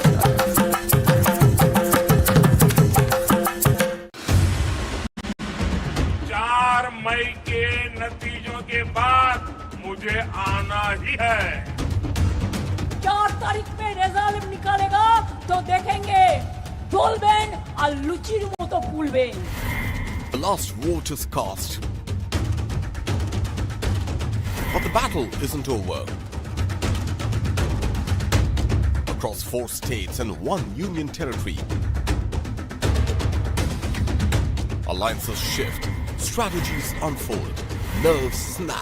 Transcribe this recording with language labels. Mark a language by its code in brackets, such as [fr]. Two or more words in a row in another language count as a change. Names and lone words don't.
[hi] 4 मई के नतीजों के बाद मुझे आना ही है. 4 तारीख में रिजल्ट निकालेगा तो देखेंगे ढोल बैंड [bn] আর লুচির মতো ফুলবে। [en] The last vote is cast. But the battle isn't over. Across 4 states and 1 union territory, alliances shift, strategies unfold, nerves snap.